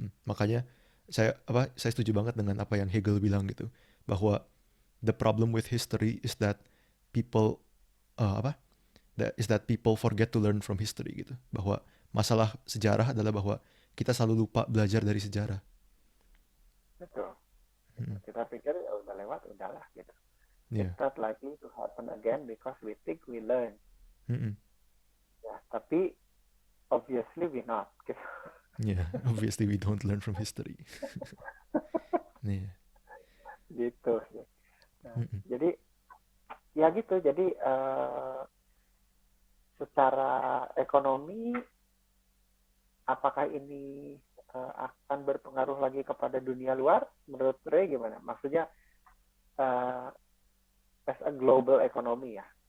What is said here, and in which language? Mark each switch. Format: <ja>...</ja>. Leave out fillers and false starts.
<id>Makanya saya setuju banget dengan apa yang Hegel bilang gitu, bahwa</id> <en>the problem with history is that people apa that people forget to learn from history</en> <id>gitu, bahwa masalah sejarah adalah bahwa kita selalu lupa belajar dari sejarah. betul. Mm-mm. Kita pikir ya udah lewat, udahlah gitu.</id> <en>Yeah. It's not likely to happen again because we think we learn. Mm-mm.</en> <id>Ya, tapi</id> <en>obviously we not</en> <id>gitu.</id> <en>Yeah, obviously we don't learn from history. Yeah.</en> <id>Gitu sih. Nah, Mm-mm. jadi ya gitu. Jadi secara ekonomi apakah ini akan berpengaruh lagi kepada dunia luar? Menurut Ray gimana? Maksudnya</id> <en>as a global economy ya.</en>